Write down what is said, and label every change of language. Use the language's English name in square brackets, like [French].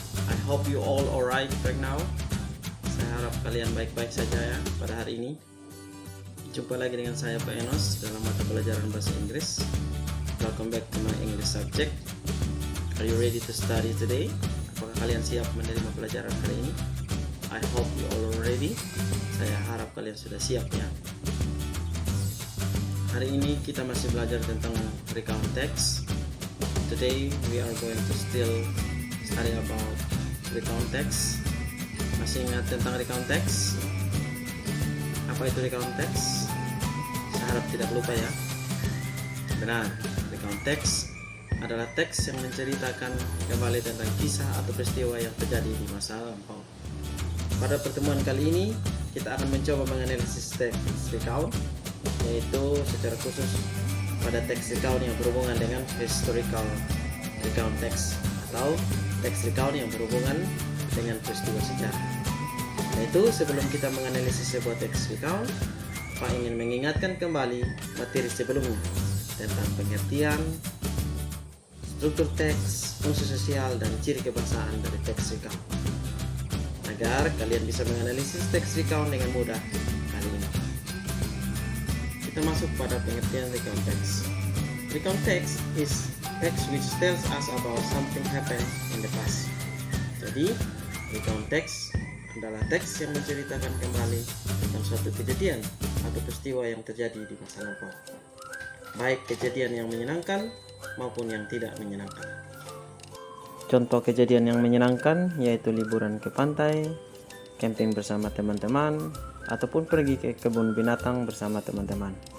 [English] I hope you all alright right now. [Indonesian] Saya harap kalian baik-baik saja ya pada hari ini. Jumpa lagi dengan saya Pak Enos dalam mata pelajaran bahasa Inggris. [English] Welcome back to my English subject. Are you ready to study today? [Indonesian] Apakah kalian siap menerima pelajaran hari ini? [English] I hope you all ready. [Indonesian] Saya harap kalian sudah siap ya. Hari ini kita masih belajar tentang recount text. [English] Today we are going to still study about recount text. [Indonesian] Masih ingat tentang recount text? Apa itu recount text? Saya harap tidak lupa ya. Benar, recount text adalah teks yang menceritakan kembali tentang kisah atau peristiwa yang terjadi di masa lampau. Pada pertemuan kali ini kita akan mencoba menganalisis teks recount, yaitu secara khusus pada teks recount yang berhubungan dengan historical recount text atau teks recount yang berhubungan dengan peristiwa sejarah. Yaitu sebelum kita menganalisis sebuah teks recount, Pak ingin mengingatkan kembali materi sebelumnya tentang pengertian, struktur teks, fungsi sosial, dan ciri kebahasaan dari teks recount, agar kalian bisa menganalisis teks recount dengan mudah kali ini. Kita masuk pada pengertian recount text. [English] Recount text is text which tells us about something happened in the past. [Indonesian] Jadi, recount text adalah teks yang menceritakan kembali tentang suatu kejadian atau peristiwa yang terjadi di masa lampau, baik kejadian yang menyenangkan maupun yang tidak menyenangkan. Contoh kejadian yang menyenangkan yaitu liburan ke pantai, camping bersama teman-teman, ataupun pergi ke kebun binatang bersama teman-teman.